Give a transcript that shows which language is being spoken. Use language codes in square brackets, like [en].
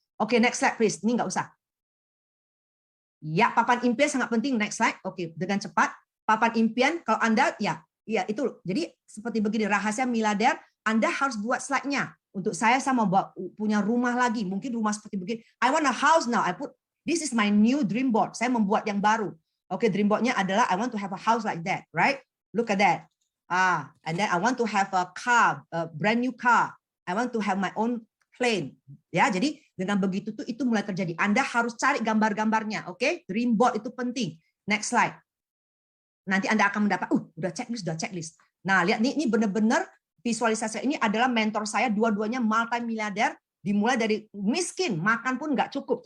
[id] Oke, [en] next slide please. [id] Ini nggak usah. Ya, papan impian sangat penting. [en] Next slide. [id] Oke, dengan cepat. Papan impian, kalau Anda, ya itu. Jadi seperti begini, rahasia miliarder, Anda harus buat slide-nya. Untuk saya mau punya rumah lagi. Mungkin rumah seperti begini. [en] I want a house now. This is my new dream board. [id] Saya membuat yang baru. Oke, dream board-nya adalah [en] I want to have a house like that, right? Look at that. And then I want to have a car, a brand new car. I want to have my own plane. [id] Ya, jadi dengan begitu tuh itu mulai terjadi. Anda harus cari gambar-gambarnya, oke? Dream board itu penting. [en] Next slide. [id] nanti Anda akan mendapat, udah checklist. Nah, lihat nih, ini benar-benar visualisasi ini adalah mentor saya, dua-duanya multi-miliarder, dimulai dari miskin, makan pun nggak cukup.